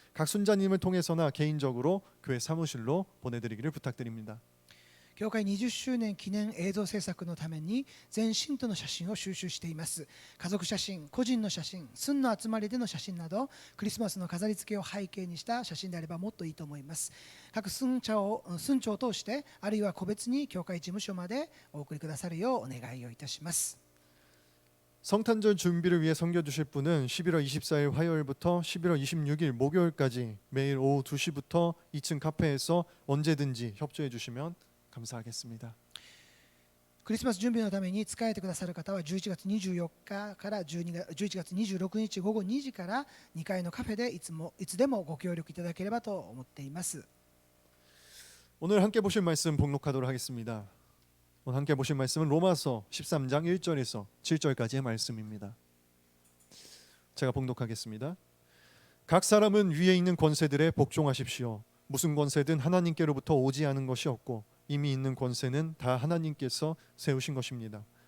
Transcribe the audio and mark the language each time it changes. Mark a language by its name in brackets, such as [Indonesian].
[Korean] 각 순자님을 통해서나 개인적으로 교회 사무실로 보내드리기를 부탁드립니다. [Japanese] 教会20周年記念映像制作のために全信徒の写真を収集しています。家族写真、個人の写真、寸の集まりでの写真などクリスマスの飾り付けを背景にした写真であればもっといいと思います。各寸帳を通してあるいは個別に教会事務所までお送りくださるようお願いをいたします。 [Korean] 성탄절 준비를 위해 섬겨주실 분은 11월 24일 화요일부터 11월 26일 목요일까지 매일 오후 2시부터 2층 카페에서 언제든지 협조해 주시면 감사하겠습니다. [Japanese] クリスマス準備のために使えてくださる方は11月24日から11月26日午後2時から2階のカフェでいつでもご協力いただければと思っています。 [Korean] 오늘 함께 보실 말씀 봉독하도록 하겠습니다. 오늘 함께 보실 말씀은 로마서 13장 1절에서 7절까지의 말씀입니다. 제가 봉독하겠습니다. 각 사람은 위에 있는 권세들에 복종하십시오. 무슨 권세든 하나님께로부터 오지 않은 것이 없고 이미 있는 권세는 다 하나님께서 세우신 것입니다.